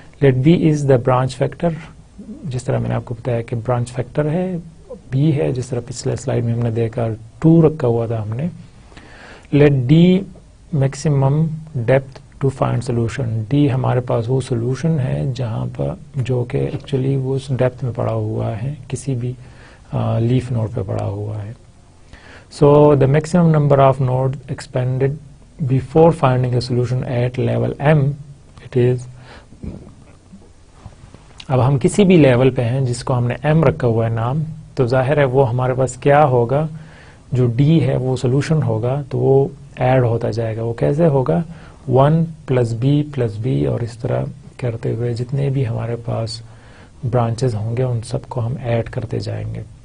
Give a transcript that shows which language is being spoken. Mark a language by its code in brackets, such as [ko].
[en] let b is the branch factor, [ur] جس طرح میں نے آپ کو بتایا کہ برانچ فیکٹر ہے بی ہے، جس طرح پچھلے سلائیڈ میں ہم نے دیکھا 2 رکھا ہوا تھا ہم نے. [en] let d maximum depth to find solution, [ur] D ہمارے پاس وہ سولوشن ہے جہاں پر جو کہ ایکچولی وہ اس ڈیپتھ میں پڑا ہوا ہے، کسی بھی لیف نوڈ پہ پڑا ہوا ہے. [en] So the maximum number of node expanded before finding a solution at level m it is. [ur] اب ہم کسی بھی لیول پہ ہیں جس کو ہم نے m رکھا ہوا ہے نام، تو ظاہر ہے وہ ہمارے پاس کیا ہوگا، جو d ہے وہ سولوشن ہوگا تو وہ ایڈ ہوتا جائے گا. وہ کیسے ہوگا، 1 + b اور اس طرح کرتے ہوئے جتنے بھی ہمارے پاس برانچز ہوں گے ان سب کو ہم ایڈ کرتے جائیں گے.